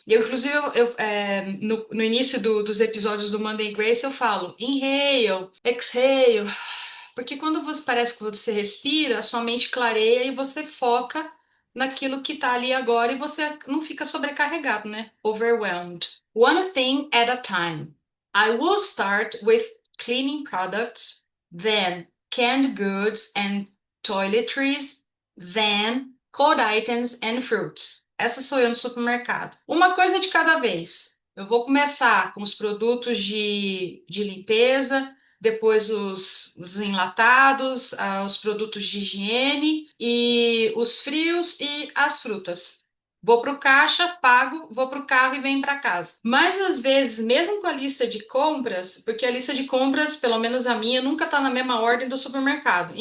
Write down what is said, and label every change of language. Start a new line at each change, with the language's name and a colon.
Portuguese: E eu, inclusive, no início dos episódios do Monday Grace, eu falo,
English: inhale, exhale.
Portuguese: Porque quando você parece que você respira, a sua mente clareia e você foca naquilo que tá ali agora e você não fica sobrecarregado, né?
English: Overwhelmed. One thing at a time. I will start with cleaning products, then canned goods and toiletries, then cold items and fruits.
Portuguese: Essa sou eu no supermercado. Uma coisa de cada vez. Eu vou começar com os produtos de limpeza, depois os enlatados, os produtos de higiene e os frios e as frutas. Vou para o caixa, pago, vou para o carro e venho para casa. Mas às vezes, mesmo com a lista de compras, porque a lista de compras, pelo menos a minha, nunca está na mesma ordem do supermercado.